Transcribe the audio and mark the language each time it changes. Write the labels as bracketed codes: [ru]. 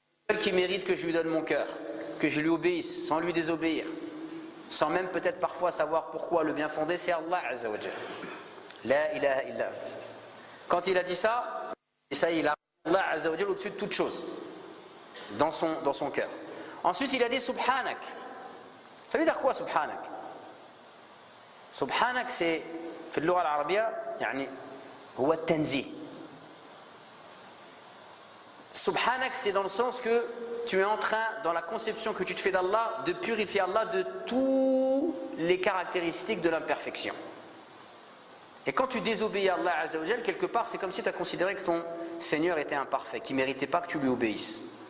[fr] Le seul qui mérite que je lui donne mon cœur, que je lui obéisse sans lui désobéir, sans même peut-être parfois savoir pourquoi le bien fondé, c'est Allah Azza wa Jal. [ar] La ilaha illa ant. [fr] Quand il a dit ça, il a Allah Azza wa Jal au-dessus de toute chose, dans son cœur. Ensuite, il a dit Subhanak. Ça veut dire quoi Subhanak? Subhanak, c'est, [ar] في اللغة العربية, يعني هو التنزيه. [fr] Subhanak, c'est dans le sens que tu es en train, dans la conception que tu te fais d'Allah, de purifier Allah de toutes les caractéristiques de l'imperfection. Et quand tu désobéis à Allah Azza wa Jal, quelque part, c'est comme si tu as considéré que ton Seigneur était imparfait, qu'il ne méritait pas que tu lui obéisses.